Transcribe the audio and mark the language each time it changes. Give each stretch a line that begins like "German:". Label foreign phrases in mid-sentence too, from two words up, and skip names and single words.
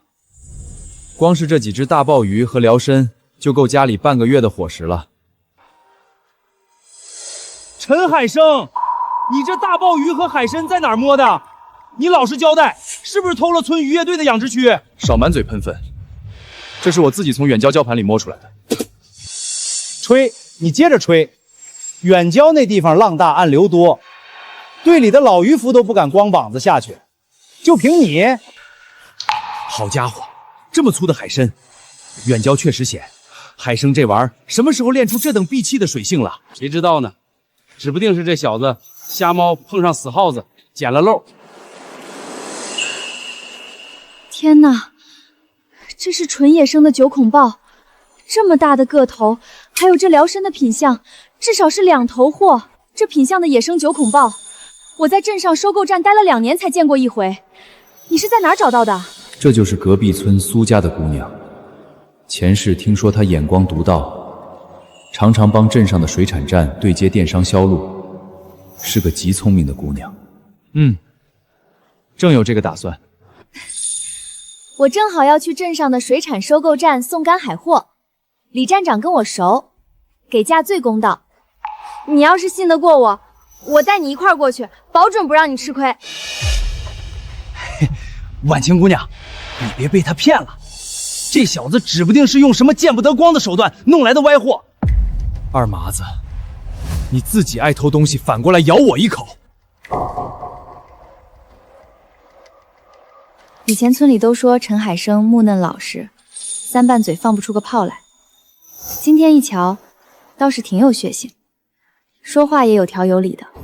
Chinese: 光是這幾隻大鮑魚和遼參就夠家裡半個月的伙食了。陳海生，你這大鮑魚和海參在哪兒摸的？你老實交代，是不是偷了村漁業隊的養殖區？少滿嘴噴糞，這是我自己從遠郊礁盤裡摸出來的。吹，你接着吹。遠郊那地方浪大暗流多，隊裡的老漁夫都不敢光膀子下去，就憑你？好家伙！這麼粗的海參，遠郊確實險。海生這玩意兒什麼時候練出這等閉氣的水性了？誰知道呢？指不定是這小子瞎貓碰上死耗子，撿了漏。天哪，這是純野生的九孔鮑，這麼大的個頭，還有這遼參的品相，至少是2頭貨。這品相的野生九孔鮑，我在鎮上收購站待了2年才見過一回。你是在哪兒找到的？這就是隔壁村蘇家的姑娘，前世聽說她眼光獨到，常常幫鎮上的水產站對接電商銷路，是個極聰明的姑娘。正有這個打算。我正好要去鎮上的水產收購站送乾海貨，李站長跟我熟，給價最公道。你要是信得過我，我帶你一塊兒過去，保準不讓你吃虧。婉清姑娘，你別被他騙了，這小子指不定是用什麼見不得光的手段弄來的歪貨。二麻子，你自己愛偷東西，反過來咬我一口。以前村裡都說陳海生木嫩老實，3拌嘴放不出個炮來。今天一瞧， 倒是挺有血性，说话也有条有理的。